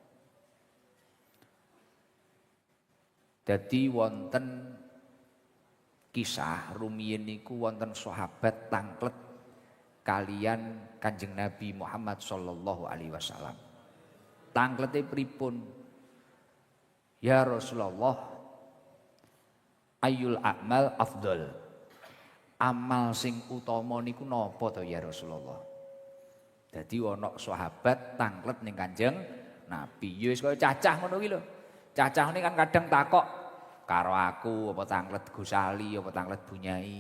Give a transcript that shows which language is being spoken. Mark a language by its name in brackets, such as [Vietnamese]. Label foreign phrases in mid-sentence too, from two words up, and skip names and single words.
[Javanese] Dadi wonten kisah rumiyin niku wonten sahabat tanglet kalian Kanjeng Nabi Muhammad [Arabic] صلى الله عليه وسلم. [Javanese] Tanglete pripun? [Arabic] يا رسول الله، أي الأعمال أفضل. [Javanese] Amal sing utama niku napa to [Arabic] يا رسول الله? [Javanese] Dadi ana sahabat tanglet ning Kanjeng Nabi. Ya wis kaya cacah ngono ki lho. Cacah ini kan kadang takok karo aku apa tanglet Gusali apa tanglet Bunyai.